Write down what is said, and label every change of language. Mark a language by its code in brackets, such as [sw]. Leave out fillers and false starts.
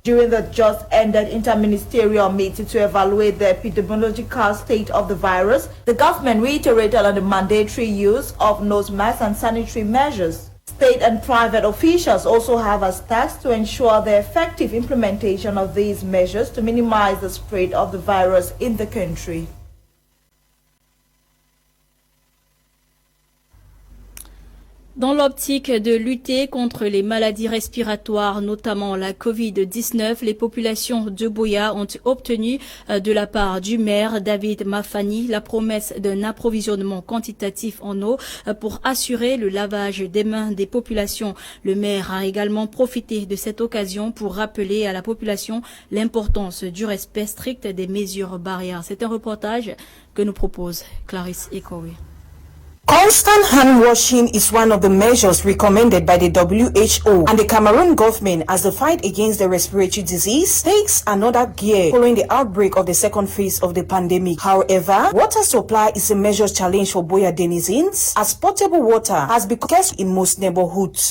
[en] During the just ended interministerial meeting to evaluate the epidemiological state of the virus, the government reiterated on the mandatory use of nose masks and sanitary measures. State and private officials also have as task to ensure the effective implementation of these measures to minimize the spread of the virus in the country. [fr] Dans l'optique de lutter contre les maladies respiratoires, notamment la Covid-19, les populations de Buea ont obtenu de la part du maire David Mafani la promesse d'un approvisionnement quantitatif en eau pour assurer le lavage des mains des populations. Le maire a également profité de cette occasion pour rappeler à la population l'importance du respect strict des mesures barrières. C'est un reportage que nous propose Clarisse Ekowe. [en] Constant hand washing is one of the measures recommended by the WHO and the Cameroon government as the fight against the respiratory disease takes another gear following the outbreak of the second phase of the pandemic. However, water supply is a major challenge for Buea denizens as potable water has become scarce in most neighborhoods.